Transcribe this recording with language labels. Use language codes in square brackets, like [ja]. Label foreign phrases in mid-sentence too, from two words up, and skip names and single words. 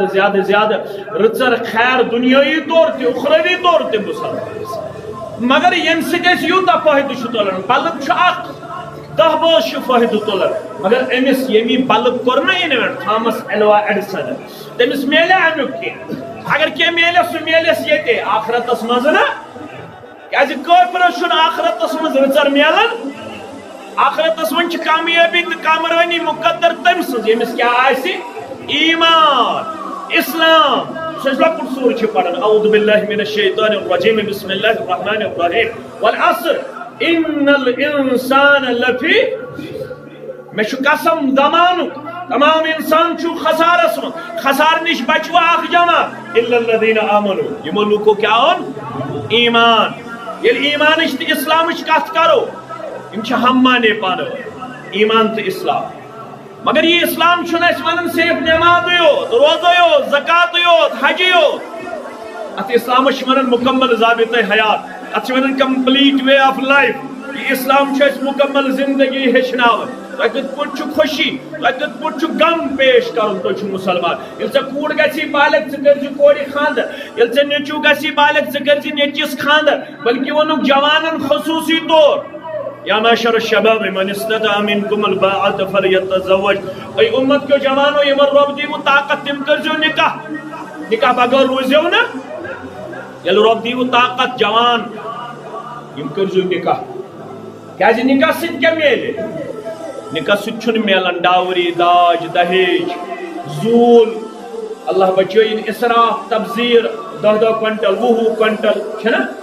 [ks] زیادٕ زیادٕ رٕژر خیر دُنیٲیی طور تہِ اُخروی طور تہِ مسلمانس مگر ییٚمہِ سۭتۍ أسۍ یوٗتاہ فٲیدٕ چھُ تُلان بلب چھُ اکھ 10 بٲژ چھُ فٲیدٕ تُلان مگر أمِس ییٚمہِ یہِ بلب کوٚر نا اِنوینٹ تھامس ایلوا ایڈسن تٔمِس میلیا امیُک کینٛہہ اگر کینٛہہ میلٮ۪س سُہ میلٮ۪س ییٚتہِ آخرتس منٛز نا کیازِ کٲفرس چھُنہٕ آخرتس منٛز رٕژر میلان آخرتس منٛز چھِ کامیٲبی تہٕ کامرٲنی مُقدر تٔمۍ سٕنٛز ییٚمِس کیٛاہ آسہِ ایمان اسلام سُہ چھُ لۄکُٹ سوٗر چھِ پران [ar] اعوذ باللہ من الشیطان الرجیم بسم اللہ الرحمن الرحیم والعصر ان الانسان لفی [ks] مےٚ چھُ قسم زمانُک تمام انسان چھُ خسارس منٛز خسارٕ نِش بچوٕ اکھ جماعت [ar] الا الذین آمنوا [ks] یِمو لوٗکو کیٛاہ اوٚن ایمان ییٚلہِ ایمانٕچ تہٕ اسلامٕچ کتھ کرو یِم چھِ ہم مانے پانہٕ ؤنۍ ایمان تہٕ اسلام مگر یہ اسلام چھُنہٕ اَسہِ ونان صرف نٮ۪مازٕے یوت روزے یوت زکاتٕے یوت حجٕے یوت اتھ اسلامس چھِ ونان مکمل ضابطۂ حیات اتھ چھِ ونان [en] complete way of life [ks] یہ اسلام چھُ اَسہِ مکمل زندگی ہیٚچھناوان تۄہہِ کِتھ پٲٹھۍ چھُ خوشی تۄہہِ کِتھ پٲٹھۍ چھُ غم پیش کرُن تُہۍ چھِو مُسلمان ییٚلہِ ژےٚ کوٗر گژھی بالغ ژٕ کٔرزِ کورِ خاندر ییٚلہِ ژےٚ نیٚچوٗ گژھی بالغ ژٕ کٔرزِ نیٚچوِس خاندر بلکہِ ووٚنُکھ جوانن خصوٗصی طور [ar] یا معاشر الشباب من استطاع منکم الباءة فلیتزوج [ks] اے امت کیو جوانو یمن رب دیو طاقت تم کرزیو نکاح نکاح بغیر روزیو نا یل رب دیو طاقت جوان یم کرزیو نکاح کیازِ نکاح سۭتۍ کیٛاہ میلہِ نکاح سۭتۍ چھُنہٕ میلان ڈاوری داج دہیج زوٗل اللہ بچٲیِن اسراف تبذیر 10 کوینٹل 20 کوینٹل چھُنہ